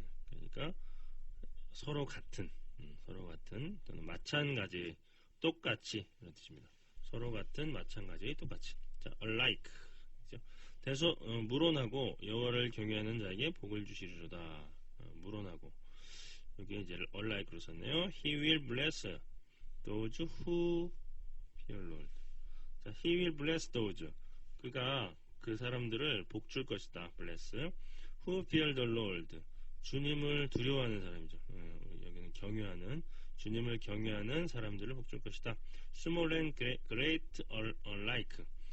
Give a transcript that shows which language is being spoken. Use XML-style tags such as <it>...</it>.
<ko>그러니까 서로 같은 또는 마찬가지, 똑같이 이런 뜻입니다. 서로 같은, 마찬가지, 똑같이. 자, alike. 그죠? 물론하고 여호와를 경외하는 자에게 복을 주시리로다. 물론하고. 여기 이제 unlike로 썼네요.</ko> <en>He will bless those who fear Lord. 자, he will bless those.</en> <ko>그가 그 사람들을 복 줄 것이다.</ko> <en>bless. who fear the Lord.</en> <ko>주님을 두려워하는 사람이죠. 여기는 경외하는, 주님을 경외하는 사람들을 복 줄 것이다.</ko> <en>small and great alike.</en>